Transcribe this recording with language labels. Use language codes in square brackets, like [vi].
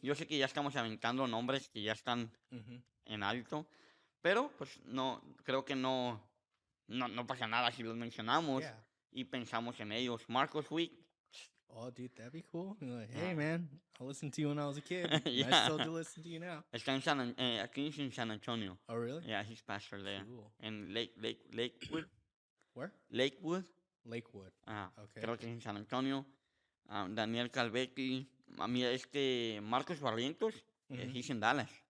[es] Yo sé que ya estamos aventando nombres que ya están en alto, pero pues no, creo que no pasa nada si los mencionamos y pensamos en ellos. Marcos Wick. [en] Oh, dude, that'd be cool. You're like, hey, man, I listened to you when I was a kid. Yeah. I still do listen to you now. [es] Está aquí en San Antonio. [en] Oh, really? Yeah, he's pastor there. Cool. [es] En Lakewood. [en] Where? Lakewood. Lakewood. Okay. [es] Creo que es en San Antonio. Daniel Calvetti. A mí Marcos Barrientos. [en] He's in Dallas.